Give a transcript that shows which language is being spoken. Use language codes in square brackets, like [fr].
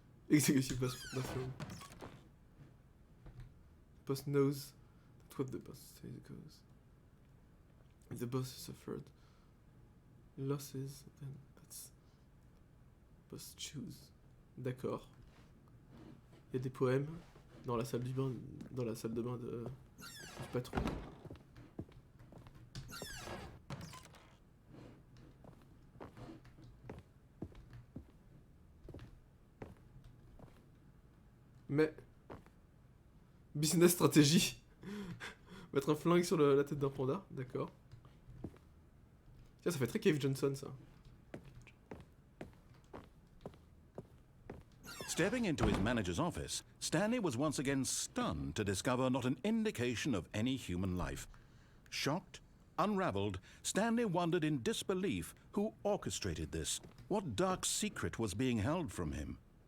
[en] Executive boss bathroom. Boss knows that what the boss says goes. If the boss suffered losses, then that's boss choose. [fr] D'accord. Il y a des poèmes dans la salle du bain, dans la salle de bain du patron. Mais business stratégie. Mettre un flingue sur la tête d'un panda, d'accord. Tiens, ça fait très Cave Johnson ça. [en] Stepping into his manager's office, Stanley was once again stunned to discover not an indication of any human life. Shocked, unraveled, Stanley wondered in disbelief who orchestrated this, what dark secret was being held from him.